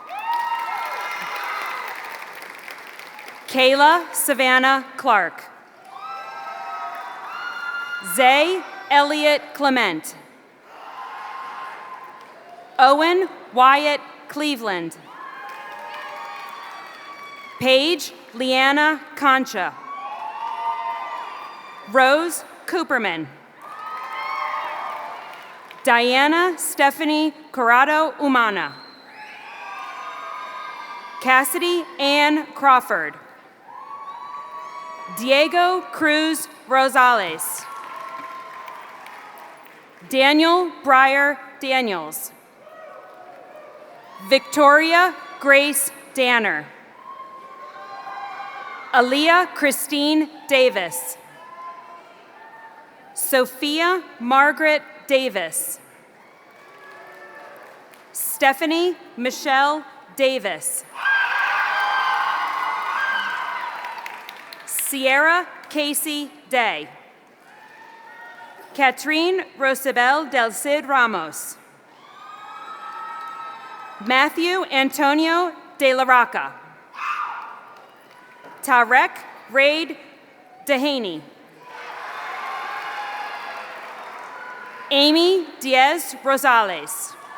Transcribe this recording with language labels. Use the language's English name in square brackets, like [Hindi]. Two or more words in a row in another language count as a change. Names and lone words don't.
[English] Kayla Savannah Clark. Zay Elliott Clement. Owen Wyatt Cleveland. Paige Leanna Concha. Rose Cooperman. Diana Stephanie Corrado Umana. Cassidy Ann Crawford. Diego Cruz Rosales. Daniel Breyer Daniels. Victoria Grace Danner. Aaliyah Christine Davis. Sophia Margaret Davis. Stephanie Michelle Davis. Sierra Casey Day. Katrine Rosabel del Cid Ramos. Matthew Antonio de la Roca. Tarek Raid Dehaney. Amy Diaz Rosales.